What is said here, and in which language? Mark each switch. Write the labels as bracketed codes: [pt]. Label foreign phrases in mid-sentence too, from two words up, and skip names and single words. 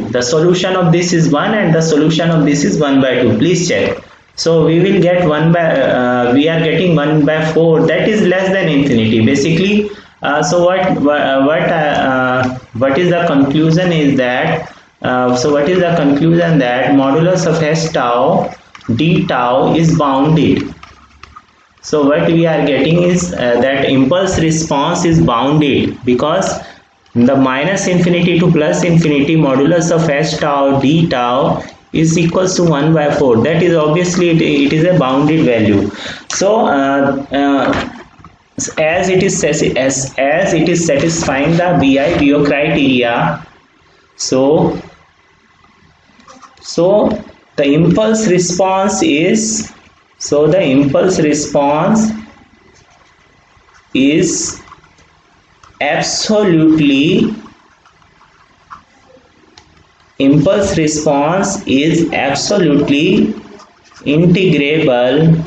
[en] The solution of this is 1 and the solution of this is 1 by 2. Please check. So we will get 1 by we are getting 1 by 4, that is less than infinity. Basically so what is the conclusion is that that modulus of h tau d tau is bounded. So what we are getting is that impulse response is bounded, because the minus infinity to plus infinity modulus of h tau d tau is equals to 1 by 4. That is obviously it is a bounded value. So as it is satisfying the BI-BO criteria, so the impulse response is absolutely integrable.